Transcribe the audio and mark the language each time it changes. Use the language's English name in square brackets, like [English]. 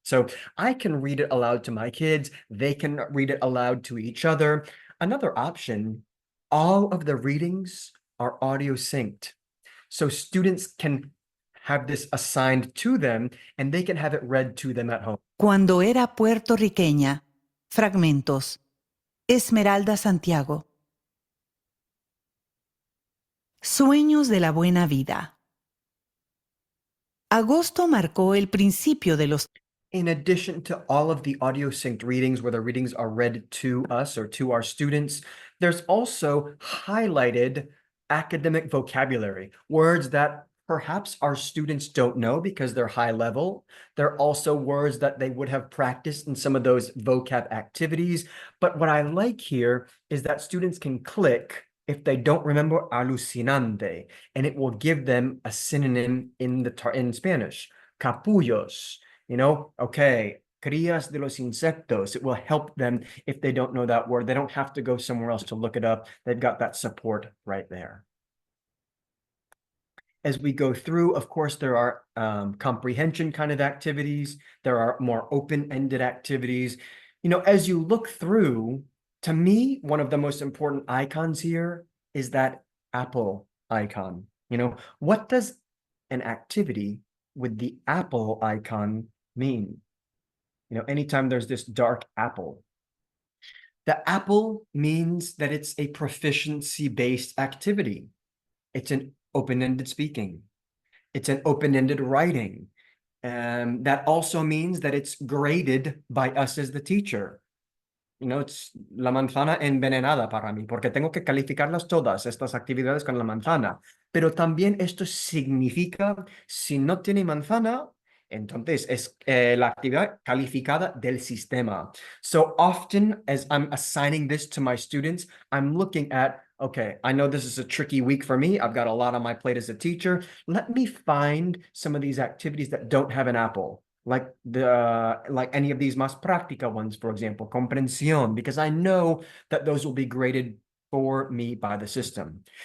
[English] So I can read it aloud to my kids. They can read it aloud to each other. Another option, all of the readings are audio synced. So students can have this assigned to them and they can have it read to them at home. [Spanish] Cuando era puertorriqueña. Fragmentos. Esmeralda Santiago. Sueños de la buena vida. Agosto marcó el principio de los [English] In addition to all of the audio synced readings where the readings are read to us or to our students, there's also highlighted academic vocabulary, words that perhaps our students don't know because they're high level. There are also words that they would have practiced in some of those vocab activities. But what I like here is that students can click if they don't remember alucinante, and it will give them a synonym in Spanish, capullos. Okay, crías de los insectos. It will help them if they don't know that word. They don't have to go somewhere else to look it up. They've got that support right there. As we go through, of course, there are comprehension kind of activities. There are more open-ended activities. As you look through, to me, one of the most important icons here is that apple icon. What does an activity with the apple icon mean? Anytime there's this dark apple, the apple means that it's a proficiency-based activity. It's an open-ended speaking. It's an open-ended writing. That also means that it's graded by us as the teacher. [Spanish] It's la manzana envenenada para mí, porque tengo que calificarlas todas estas actividades con la manzana. Pero también esto significa, si no tiene manzana, entonces es la actividad calificada del sistema. [English] So often, as I'm assigning this to my students, I'm looking at, okay, I know this is a tricky week for me. I've got a lot on my plate as a teacher. Let me find some of these activities that don't have an apple. Like any of these más práctica ones, for example, comprensión, because I know that those will be graded for me by the system.